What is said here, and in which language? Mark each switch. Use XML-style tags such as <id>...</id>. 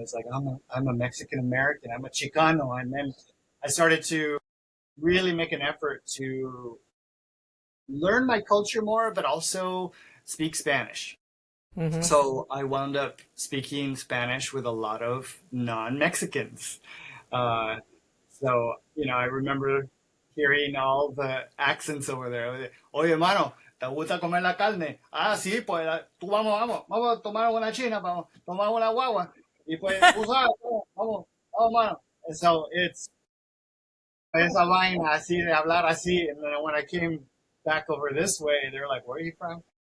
<en>It's like, I'm a Mexican American, I'm a Chicano. And then I started to really make an effort to learn my culture more, but also speak Spanish. So I wound up speaking Spanish with a lot of non-Mexicans. So, I remember hearing all the accents over there.</en> <es>Oye, hermano, ¿te gusta comer la carne? Ah, sí, pues tú vamos a tomar una china, vamos a tomar una guagua. Y pues, tú sabes, vamos, mano.</es> <en>And so it's</en> <es>esa vaina así de hablar así.</es> <en>And then when I came back over this way, they were like, where are you from?</en>